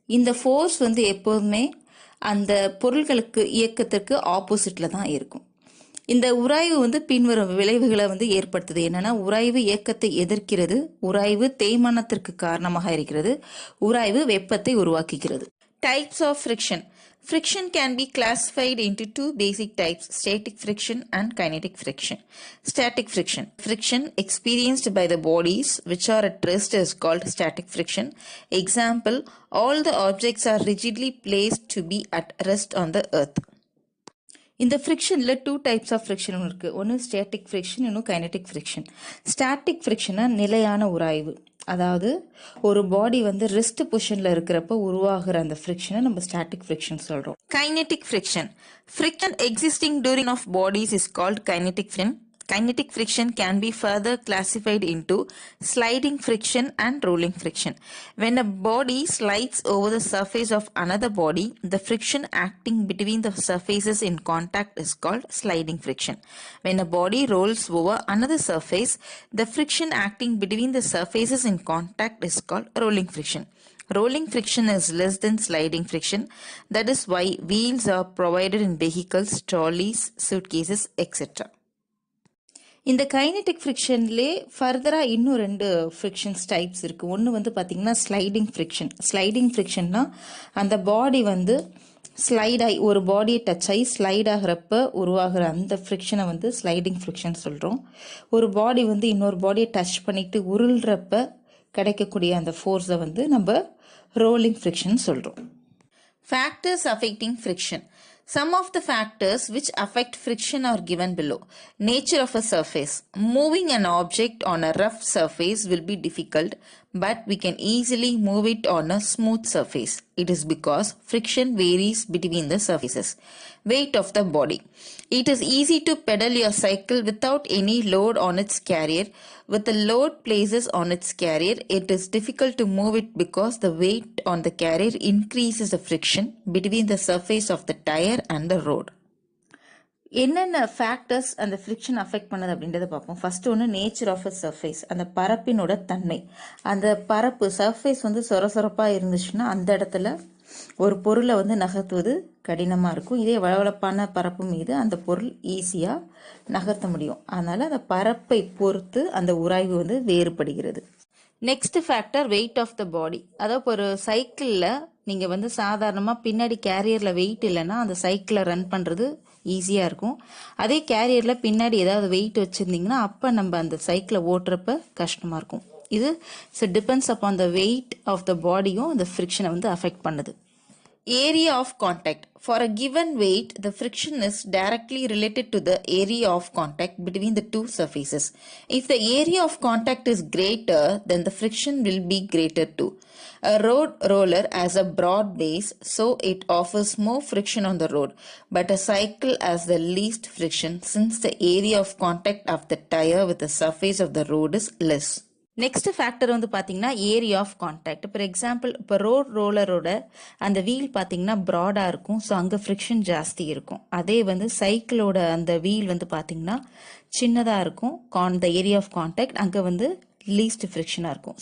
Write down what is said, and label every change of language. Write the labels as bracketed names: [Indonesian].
[Tamil] இந்த ஃபோர்ஸ் வந்து எப்போதுமே அந்த பொருள்களுக்கு இயக்கத்திற்கு ஆப்போசிட்டில் தான் இருக்கும். இந்த உராய்வு வந்து பின்வரும் விளைவுகளை வந்து ஏற்படுத்துது. என்னன்னா, உராய்வு இயக்கத்தை எதிர்க்கிறது, உராய்வு தேய்மானத்திற்கு காரணமாக இருக்கிறது, உராய்வு வெப்பத்தை உருவாக்குகிறது. [English] Types of friction. Friction can be classified into 2 basic types, static friction and kinetic friction. Static friction. Friction experienced by the bodies which are at rest is called static friction. Example, all the objects are rigidly placed to be at rest on the earth. [Tamil] இந்த ஃப்ரிக்ஷனில் 2 [English] types of friction [Tamil] இருக்குது. ஒன்று static friction, இன்னும் kinetic friction. Static ஃப்ரிக்ஷனா நிலையான உராய்வு. அதாவது ஒரு பாடி வந்து rest பொசிஷனில் இருக்கிறப்ப உருவாகிற அந்த ஃப்ரிக்ஷனை நம்ம ஸ்டாட்டிக் ஃப்ரிக்ஷன் சொல்கிறோம். Kinetic friction. [English] Friction existing during of bodies is called kinetic friction. Kinetic friction can be further classified into sliding friction and rolling friction. When a body slides over the surface of another body, the friction acting between the surfaces in contact is called sliding friction. When a body rolls over another surface, the friction acting between the surfaces in contact is called rolling friction. Rolling friction is less than sliding friction. That is why wheels are provided in vehicles, trolleys, suitcases, etc. [Tamil] இந்த kinetic ஃப்ரிக்ஷன்லே ஃபர்தராக இன்னும் 2 frictions types இருக்குது. ஒன்று வந்து பார்த்திங்கன்னா sliding friction. Sliding ஃப்ரிக்ஷன்னா அந்த பாடி வந்து slide ஆகி ஒரு பாடியை டச் ஆகி ஸ்லைட் ஆகிறப்ப உருவாகிற அந்த ஃப்ரிக்ஷனை வந்து ஸ்லைடிங் ஃப்ரிக்ஷன் சொல்கிறோம். ஒரு பாடி வந்து இன்னொரு பாடியை டச் பண்ணிட்டு உருள்றப்ப கிடைக்கக்கூடிய அந்த ஃபோர்ஸை வந்து நம்ம ரோலிங் ஃப்ரிக்ஷன் சொல்கிறோம். [English] Factors affecting friction. Some of the factors which affect friction are given below. Nature of a surface. Moving an object on a rough surface will be difficult, but we can easily move it on a smooth surface. It is because friction varies between the surfaces. Weight of the body. It is easy to pedal your cycle without any load on its carrier. With the load places on its carrier, it is difficult to move it because the weight on the carrier increases the friction between the surface of the tire and the road. [Tamil] என்னென்ன factors அந்த friction affect பண்ணுது அப்படின்றத பார்ப்போம். First ஒன்று [English] nature of a surface, [Tamil] அந்த பரப்பினோட தன்மை. அந்த பரப்பு சர்ஃபேஸ் வந்து சொரசொரப்பாக இருந்துச்சுன்னா அந்த இடத்துல ஒரு பொருளை வந்து நகர்த்துவது கடினமாக இருக்கும். இதே வளவளப்பான பரப்பு மீது அந்த பொருள் ஈஸியாக நகர்த்த முடியும். அதனால் அந்த பரப்பை பொறுத்து அந்த உராய்வு வந்து வேறுபடுகிறது. Next factor [English] Weight of the body. [Tamil] அதாவது இப்போ ஒரு சைக்கிளில் நீங்கள் வந்து சாதாரணமாக பின்னாடி கேரியரில் வெயிட் இல்லைன்னா அந்த சைக்கிளை ரன் பண்ணுறது ஈஸியாக இருக்கும். அதே கேரியரில் பின்னாடி ஏதாவது வெயிட் வச்சுருந்தீங்கன்னா அப்போ நம்ம அந்த சைக்கிளை ஓட்டுறப்ப கஷ்டமாக இருக்கும். இது [English] depends upon the weight of the [Tamil] பாடியும் அந்த ஃப்ரிக்ஷனை வந்து அஃபெக்ட் பண்ணுது. [English] Area of contact. For a given weight, the friction is directly related to the area of contact between the two surfaces. If the area of contact is greater, then the friction will be greater too. A road roller has a broad base, so it offers more friction on the road, but a cycle has the least friction since the area of contact of the tire with the surface of the road is less. [Tamil] Next factor வந்து பார்த்தீங்கன்னா [English] Area of contact. For example [Tamil] இப்போ road ரோலரோட அந்த wheel பார்த்தீங்கன்னா ப்ராடாக இருக்கும், so அங்கே friction ஜாஸ்தி இருக்கும். அதே வந்து சைக்கிளோட அந்த வீல் வந்து பார்த்தீங்கன்னா சின்னதாக இருக்கும், [English] the area of contact [Tamil] அங்கே வந்து லீஸ்ட் ஃப்ரிக்ஷனாக இருக்கும்.